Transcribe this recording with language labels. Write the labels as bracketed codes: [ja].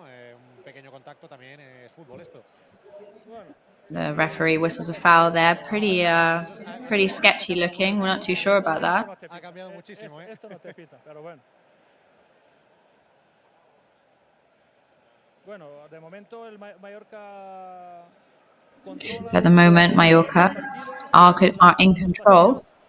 [es] Un pequeño contacto también es fútbol esto. [en] The referee whistles a foul there. Pretty sketchy looking. We're not too sure about that. [es] Ha cambiado muchísimo, ¿eh? Esto no te pita, pero bueno. Bueno, de momento el Mallorca. [en] At the moment, Mallorca are in control.